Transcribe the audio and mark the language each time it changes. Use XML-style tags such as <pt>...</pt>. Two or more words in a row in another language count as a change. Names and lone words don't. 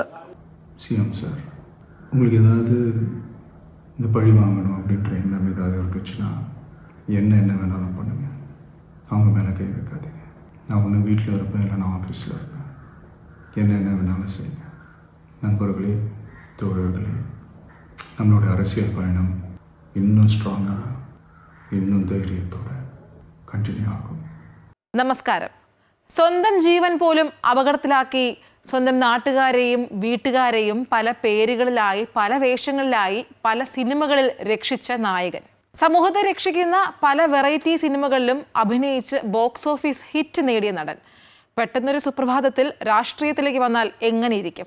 <ta>சிஎம் சார், உங்களுக்கு ஏதாவது இந்த பழி வாங்கணும் அப்படின்ற எண்ணம் ஏதாவது இருந்துச்சுன்னா என்ன வேணாலும் பண்ணுங்க. அவங்க மேலே கை வைக்காதீங்க. நான் ஒன்று வீட்டில் இருப்பேன், இல்லை நான் ஆஃபீஸில் இருப்பேன். என்ன வேணாலும் செய்யுங்க. நண்பர்களே, தோழர்களே, நம்மளோட அரசியல் பயணம் இன்னும் ஸ்ட்ராங்காக, இன்னுം</ta> <ml>ധൈര്യത്തോടെ കണ്ടിന്യൂ ആകും. നമസ്കാരം. സ്വന്തം ജീവൻ പോലും അപകടത്തിലാക്കി സ്വന്തം നാട്ടുകാരെയും വീട്ടുകാരെയും പല പേരുകളിലായി, പല വേഷങ്ങളിലായി, പല സിനിമകളിൽ രക്ഷിച്ച നായകൻ. സമൂഹത്തെ രക്ഷിക്കുന്ന പല വെറൈറ്റി സിനിമകളിലും അഭിനയിച്ച്</ml> <en>box office hit</en> <ml>നേടിയ നടൻ പെട്ടെന്നൊരു സുപ്രഭാതത്തിൽ രാഷ്ട്രീയത്തിലേക്ക് വന്നാൽ എങ്ങനെയിരിക്കും?</ml>